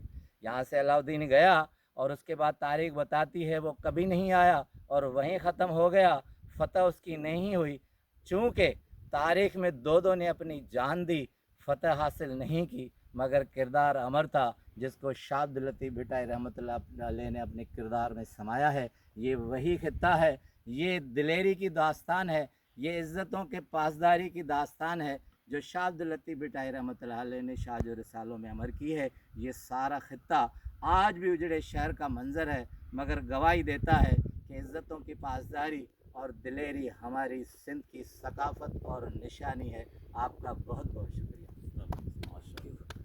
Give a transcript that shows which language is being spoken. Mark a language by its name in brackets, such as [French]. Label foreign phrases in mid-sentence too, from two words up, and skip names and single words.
[Urdu] یہاں سے علاؤالدین گیا اور اس کے بعد تاریخ بتاتی ہے وہ کبھی نہیں آیا اور وہیں ختم ہو گیا، فتح اس کی نہیں ہوئی. چونکہ تاریخ میں دو دو نے اپنی جان دی، فتح حاصل نہیں کی، مگر کردار امر تھا جس کو شاہ عبداللطیف بھٹائی رحمۃ اللہ علیہ نے اپنے کردار میں سمایا ہے. یہ وہی خطہ ہے، یہ دلیری کی داستان ہے، یہ عزتوں کے پاسداری کی داستان ہے جو شاہ عبداللطیف بھٹائی رحمۃ اللہ علیہ نے شاہ جو رسالوں میں امر کی ہے. یہ سارا خطہ آج بھی اجڑے شہر کا منظر ہے، مگر گواہی دیتا ہے کہ عزتوں کی پاسداری اور دلیری ہماری سندھ کی ثقافت اور نشانی ہے. آپ کا بہت بہت شکریہ.